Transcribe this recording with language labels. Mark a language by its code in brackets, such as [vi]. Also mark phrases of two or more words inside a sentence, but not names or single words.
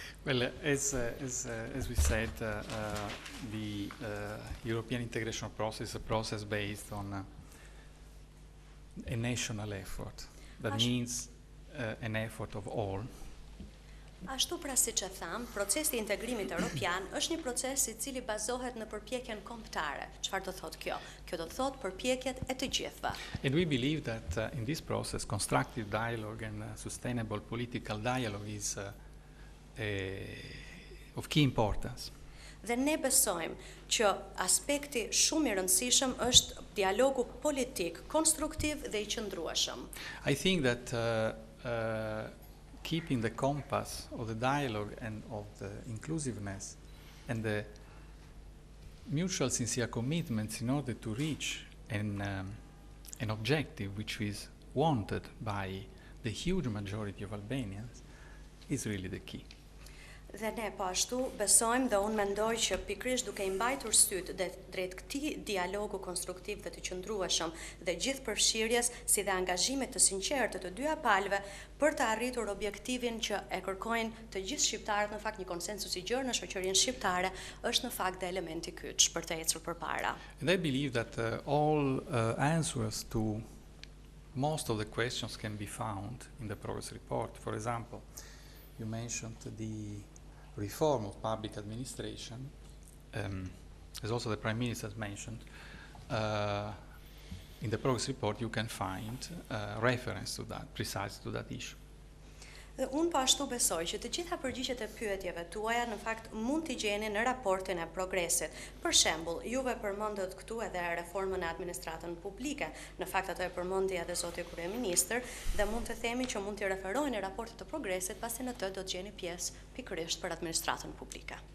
[en] Well, as we said, the European integration process is a process based on a national effort. That means an effort of all. [sq] Ashtu pra siç e tham, procesi I integrimit evropian është një proces I cili bazohet në përpjekjen kombëtare. Çfarë do thotë kjo? Kjo do thotë përpjekjet e të gjithëve. [en] And we believe that in this process, constructive dialogue and sustainable political dialogue is of key importance. [sq] Dhe ne besojmë që aspekti shumë I rëndësishëm është dialogu politik, konstruktiv dhe I qëndrueshëm. [en] I think that keeping the compass of the dialogue and of the inclusiveness and the mutual sincere commitments in order to reach an objective which is wanted by the huge majority of Albanians is really the key. [sq] Dhe ne po ashtu besojmë dhe unë mendoj që pikërisht duke I mbajtur syt drejt këtij dialogu konstruktiv dhe të qëndrueshëm dhe gjithë përfshirjes si dhe angazhimit të sinqertë të dyja palëve për të arritur objektivin që e kërkojnë të gjithë shqiptarët, në fakt një konsensus I gjerë në shoqërinë shqiptare, është në fakt dhe elementi kyç për të ecur përpara. [en] And I believe that all answers to most of the questions can be found in the progress report. For example, you mentioned the reform of public administration, as also the Prime Minister has mentioned. In the progress report you can find reference to that, precisely to that issue. [sq] Dhe unë po ashtu besoj që të gjitha përgjigjet e pyetjeve tuaja në fakt mund t'i gjeni në raportin e progresit. Për shembull, juve përmendët këtu edhe reformën e administratën publike. Në fakt ato e përmendi edhe zoti kryeministër dhe mund të themi që mund t'i referojnë në raportet të progresit, pasi në të do të gjeni pjesë pikërisht për administratën publike.